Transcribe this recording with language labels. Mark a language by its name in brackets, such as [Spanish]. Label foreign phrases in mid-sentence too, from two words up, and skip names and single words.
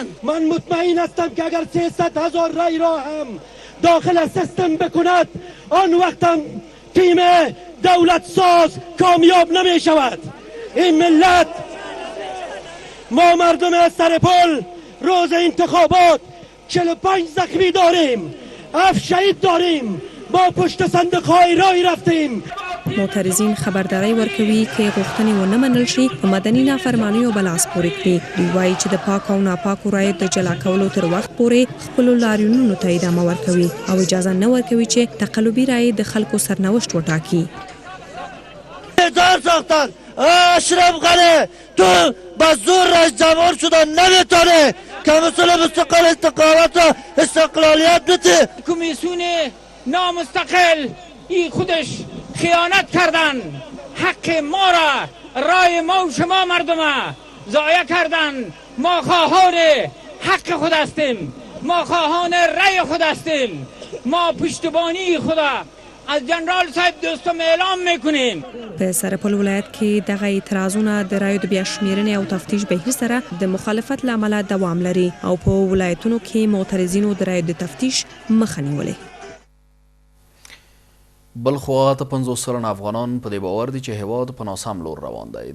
[Persian] من مطمئن هستم که اگر 300,000 رای را هم داخل سیستم بکند آن وقت هم تیم دولت ساز کامیاب نمی شود. این ملت، ما مردم سرپل روز انتخابات 45 زخمی داریم، 7 شهید داریم، با پشت صندوق‌های رای رفتیم. [Pashto] معترضین خبرداری ورکوي که غوښتنې ونه منل شي په مدني نافرمانیو به لاس پورې کړي. دوی وایي چې د پاک او ناپاکو رایو د جلا کولو تر وخت پورې خپلو لاریونونو ته ادامه ورکوي او اجازه نه ورکوي چې تقلبي رای د خلکو سرنوشت وټاکي. [Persian] دار ساختن اشرف غنی تو با زور رئیس جمهور شدن نمیتونه کمیسیون مستقل استقامت و استقلالیت بده. کمیسیون نامستقل این خودش خیانت کردن، حق ما را، رای ما و شما مردم ضایع کردن. ما خواهان حق خود هستیم، ما خواهان رای خود هستیم، ما پشتیبانی خدا از جنرال صاحب دوستم اعلام میکنیم. [Pashto] په سرپل ولایت کې دغه اعتراضونه د رایو د بیا شمېرنې او تفتیش بهیر سره د مخالفت له امله دوام لري او په ولایتونو کې معترضینو د رایو د تفتیش مخه نیولې. بل خوا ته 50 سلنه افغانان په دې باور دي چې هیواد په ناسم لور روان دی.